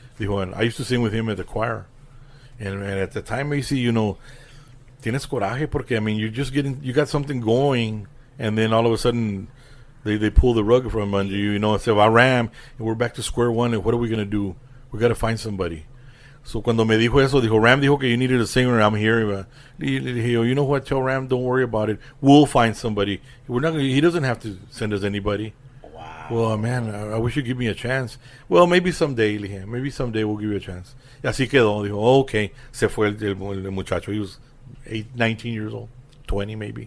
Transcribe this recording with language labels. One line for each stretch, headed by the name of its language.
Spanish: Dijo,
English: and I used to sing with him at the choir. And at the time, AC, you know,
Spanish: tienes coraje porque,
English: I mean, you got something going, and then all of a sudden they pull the rug from under you, you know, and say, well, Ram, and we're back to square one, and what are we going to do? We got to find somebody.
Spanish: So cuando me dijo eso, Ram dijo que
English: you needed a singer, I'm here. You know what, tell Ram, don't worry about it. We'll find somebody. He doesn't have to send us anybody. Wow. Well, man, I wish you'd give me a chance. Well, maybe someday,
Spanish: le dije,
English: maybe someday we'll give you a chance.
Spanish: Y así quedó. Dijo, okay. Se fue el muchacho.
English: He was 19 years old, 20 maybe.